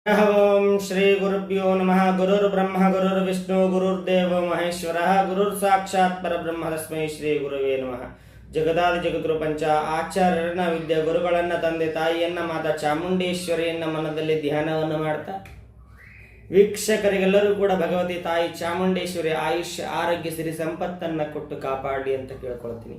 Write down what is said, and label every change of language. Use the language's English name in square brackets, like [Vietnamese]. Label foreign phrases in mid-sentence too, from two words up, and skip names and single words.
[Sanskrit] ओम श्री गुरुभ्यो नमः। गुरुर्ब्रह्म गुरुर्विष्णु गुरुर्देव महेश्वर गुरुर् साक्षात् परब्रह्म तस्मै ಶ್ರೀ ಗುರುವೇ ನಮಃ। [Kannada] ಜಗದಾದಿ ಜಗದ್ಗುರು ಪಂಚ ಆಚಾರ್ಯರನ್ನ ವಿದ್ಯೆ ಗುರುಗಳನ್ನ ತಂದೆ ತಾಯಿಯನ್ನ ಮಾತಾ ಚಾಮುಂಡೇಶ್ವರಿಯನ್ನ ಮನದಲ್ಲಿ ಧ್ಯಾನವನ್ನು ಮಾಡ್ತಾ ವೀಕ್ಷಕರಿಗೆಲ್ಲರೂ ಕೂಡ ಭಗವತಿ ತಾಯಿ ಚಾಮುಂಡೇಶ್ವರಿ ಆಯುಷ್ಯ ಆರೋಗ್ಯ ಸಿರಿ ಸಂಪತ್ತನ್ನ ಕೊಟ್ಟು ಕಾಪಾಡಲಿ ಅಂತ ಕೇಳ್ಕೊಳ್ತೀನಿ।